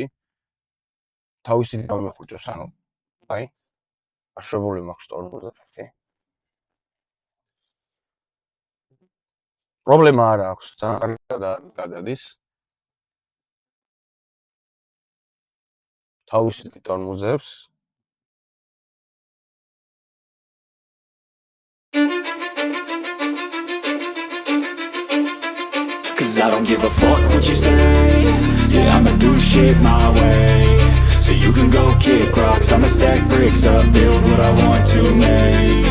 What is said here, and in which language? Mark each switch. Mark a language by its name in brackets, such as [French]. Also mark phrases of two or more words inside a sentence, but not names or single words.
[Georgian] თავისით გამეხუჭებს, ანუ აი აშვებული მაქვს ტორმოზები. პრობლემა არ აქვს, ძალიან კარგად გადადის. თავისით ტორმოზებს. [English] Cause I don't give a fuck what you say. Yeah, I'ma do shit my way. So you can go kick rocks, I'ma stack bricks up, build what I want to make.